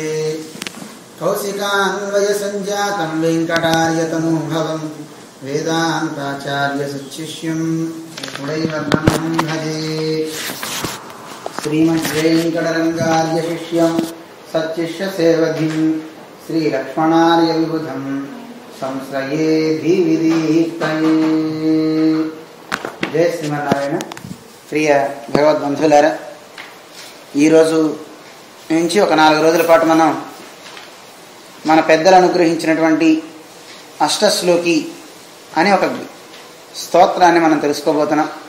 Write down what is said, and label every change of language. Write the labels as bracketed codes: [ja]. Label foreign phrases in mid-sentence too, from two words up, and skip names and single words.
[sa] कौशिकान्वयसञ्जातं वेङ्कटार्यतनूभवं वेदान्ताचार्यसुशिष्यं उडैवर्णं भजे। श्रीमद्वेङ्कटरङ्गार्यशिष्यं सच्शिष्यसेवधिं श्रीलक्ष्मणार्यविबुधं संश्रये धीविदीप्तये। [te] जय శ్రీమన్నారాయణ. ప్రియ భగవద్బంధులారా, ఈరోజు నుంచి ఒక 4 రోజుల పాటు మనం మన పెద్దలు అనుగ్రహించినటువంటి అష్టశ్లోకి అనే ఒక స్తోత్రాన్ని మనం తెలుసుకోబోతున్నాం.